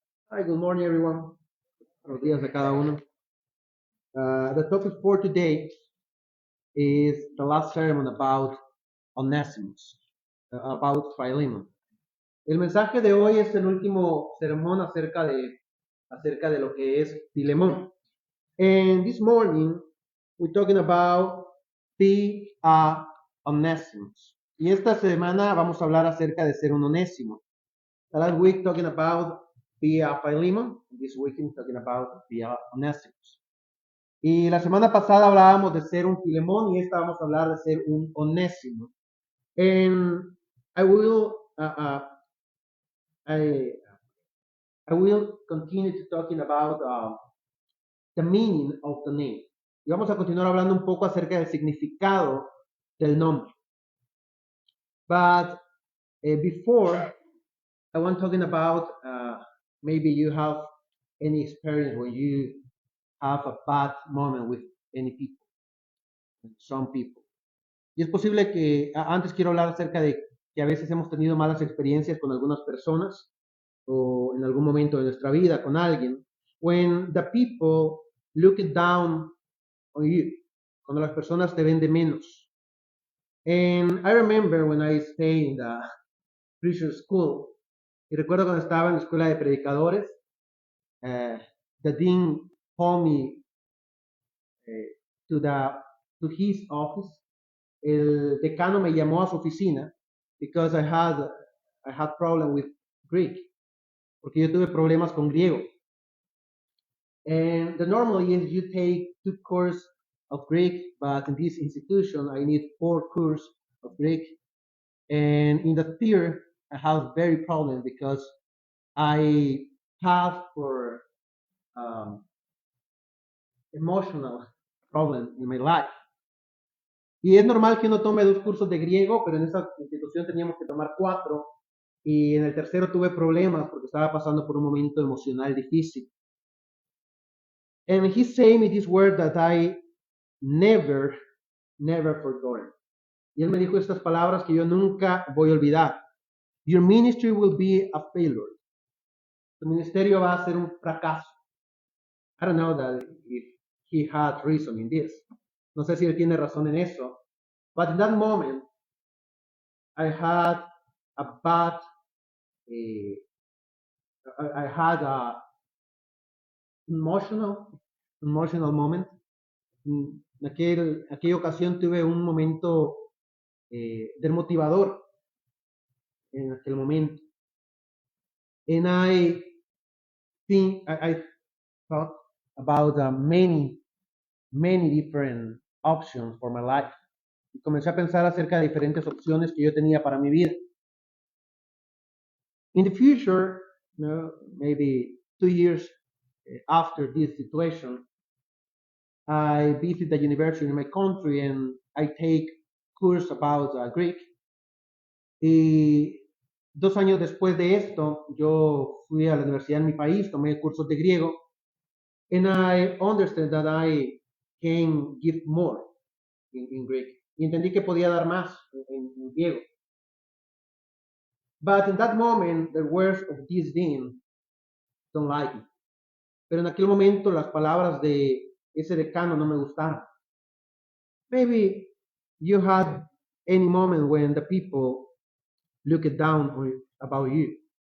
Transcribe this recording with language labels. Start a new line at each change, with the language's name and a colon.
English: Hi, good morning, everyone.
Spanish: Buenos días a cada uno.
English: The topic for today is the last sermon about Onesimus, about Philemon.
Spanish: El mensaje de hoy es el último sermón acerca de lo que es Filemón.
English: And this morning, we're talking about be a Onesimus.
Spanish: Y esta semana vamos a hablar acerca de ser un onésimo.
English: The last week talking about be a Philemon. This week we're talking about be a Onesimus.
Spanish: Y la semana pasada hablábamos de ser un Filemón y esta vamos a hablar de ser un Onésimo.
English: And I will I, I will continue to talking about the meaning of the name.
Spanish: Y vamos a continuar hablando un poco acerca del significado del nombre.
English: But before, I want talking about maybe you have any experience when you have a bad moment with any people, some people.
Spanish: Y es posible que antes quiero hablar acerca de que a veces hemos tenido malas experiencias con algunas personas o en algún momento de nuestra vida con alguien.
English: When the people look down on you,
Spanish: cuando las personas te ven de menos.
English: And I remember when I stayed in the preacher school,
Spanish: y recuerdo cuando estaba en la escuela de predicadores,
English: the dean called me to his office.
Spanish: El decano me llamó a su oficina
English: because I had problem with Greek,
Spanish: porque yo tuve problemas con griego.
English: And the normally is you take 2 courses of Greek, but in this institution I need 4 courses of Greek. And in the third, I have very problem because I have for emotional problem in my life.
Spanish: Y es normal que uno tome 2 cursos de griego, pero en esa institución teníamos que tomar 4. Y en el tercero tuve problemas porque estaba pasando por un momento emocional difícil.
English: And he's saying me this word that I never, never forgotten.
Spanish: Y él me dijo estas palabras que yo nunca voy a olvidar.
English: Your ministry will be a failure.
Spanish: Tu ministerio va a ser un fracaso.
English: I don't know that if he had reason in this.
Spanish: No sé si él tiene razón en eso.
English: But in that moment, I had a bad, I had a emotional moment.
Spanish: En aquella ocasión tuve un momento desmotivador en aquel momento.
English: And I think I thought about many different options for my life.
Spanish: Y comencé a pensar acerca de diferentes opciones que yo tenía para mi vida.
English: In the future, maybe 2 years after this situation, I visit the university in my country and I take course about Greek.
Spanish: Y 2 años después de esto, yo fui a la universidad en mi país, tomé cursos de griego,
English: and I understand that I can give more in Greek.
Spanish: Y entendí que podía dar más en griego.
English: But in that moment, the words of this dean don't like it.
Spanish: Pero en aquel momento las palabras de ese decano no me gustaron.
English: Maybe you had any moment when the people look down about you.